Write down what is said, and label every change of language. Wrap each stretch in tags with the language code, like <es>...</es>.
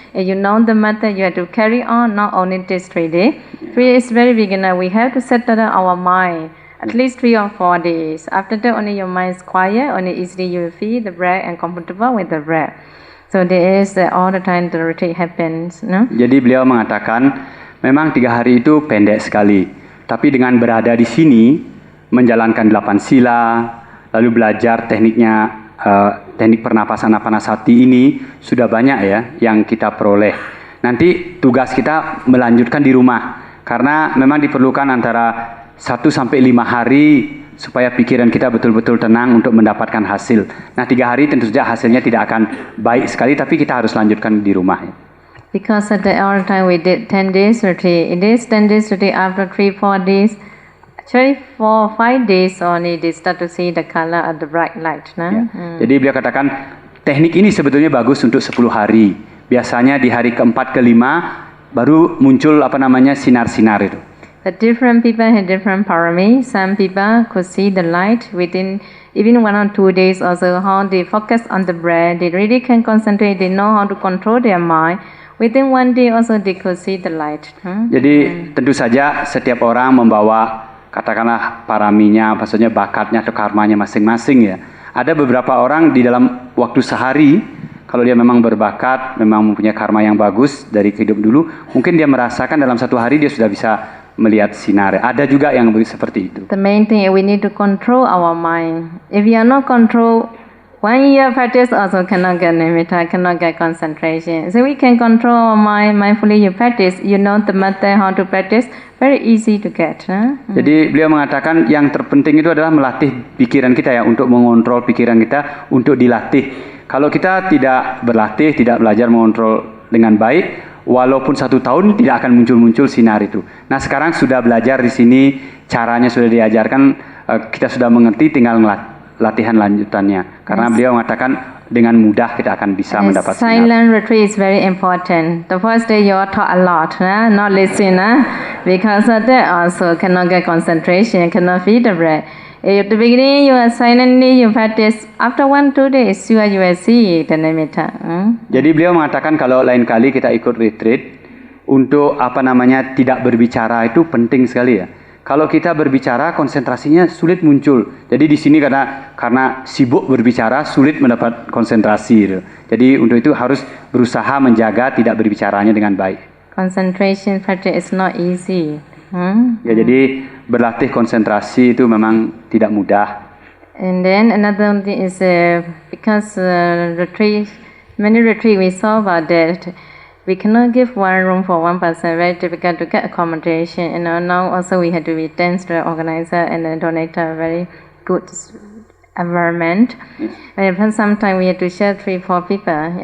<en>And you know the method, you have to carry on, not only this 3 days. 3 days is very beginner. We have to settle our mind at least 3 or 4 days. After that, only your mind is quiet, only easily you will feel the breath and comfortable with the breath. So there is all the time the retreat happens. No?</en> <id>Jadi beliau mengatakan, memang 3 hari itu pendek sekali. Tapi dengan berada di sini, menjalankan 8 sila, lalu belajar teknik pernapasan Anapanasati ini sudah banyak ya yang kita peroleh. Nanti tugas kita melanjutkan di rumah, karena memang diperlukan antara 1 sampai 5 hari supaya pikiran kita betul-betul tenang untuk mendapatkan hasil. Nah 3 hari tentu saja hasilnya tidak akan baik sekali, tapi kita harus lanjutkan di rumah.</id> <en>Because at the all time we did 10 days retreat. It is 10 days retreat after 3-4 days. Actually 4-5 days only they start to see the color of the bright light. No?</en> <id>Jadi beliau katakan teknik ini sebetulnya bagus untuk 10 hari. Biasanya di hari keempat kelima baru muncul sinar-sinar itu.</id> <en>The different people have different parami. Some people could see the light within even 1 or 2 days. Also, how they focus on the breath, they really can concentrate. They know how to control their mind. Within 1 day, also they could see the light.</en> <id>Jadi tentu saja setiap orang membawa katakanlah paraminya, maksudnya bakatnya atau karmanya masing-masing ya. Ada beberapa orang di dalam waktu sehari, kalau dia memang berbakat, memang mempunyai karma yang bagus dari hidup dulu, mungkin dia merasakan dalam 1 hari dia sudah bisa melihat sinar. Ada juga yang seperti itu.</id> <en>The main thing is we need to control our mind. If you are not control, 1 year practice also cannot get nimitta, cannot get concentration. So we can control our mind mindfully. You practice, you know the method how to practice. Very easy to get.</en> <id>Jadi beliau mengatakan yang terpenting itu adalah melatih pikiran kita ya, untuk mengontrol pikiran kita, untuk dilatih. Kalau kita tidak berlatih, tidak belajar mengontrol dengan baik, walaupun 1 tahun tidak akan muncul-muncul sinar itu. Nah sekarang sudah belajar di sini, caranya sudah diajarkan, kita sudah mengerti, tinggal latihan lanjutannya. Karena beliau mengatakan dengan mudah kita akan bisa mendapat sinar.</id> <en>Silent retreat is very important. The first day you are taught a lot, not listen, because of that also cannot get concentration, cannot feed the breath. At the beginning, you are silently, you practice. After 1-2 days, you will see the nimitta.</en> <id>Jadi beliau mengatakan kalau lain kali kita ikut retreat, untuk tidak berbicara itu penting sekali ya. Kalau kita berbicara, konsentrasinya sulit muncul. Jadi di sini karena sibuk berbicara, sulit mendapat konsentrasi. Gitu. Jadi untuk itu harus berusaha menjaga tidak berbicaranya dengan baik.</id> <en>Concentration practice is not easy.</en> <id>Ya, jadi berlatih konsentrasi itu memang tidak mudah.</id> <en>And then another thing is because many retreat we saw about that we cannot give one room for one person. Very difficult to get accommodation. Now also we had to be thanks to the organizer and the donator. Very good environment. Sometimes we had to share 3-4 people.</en>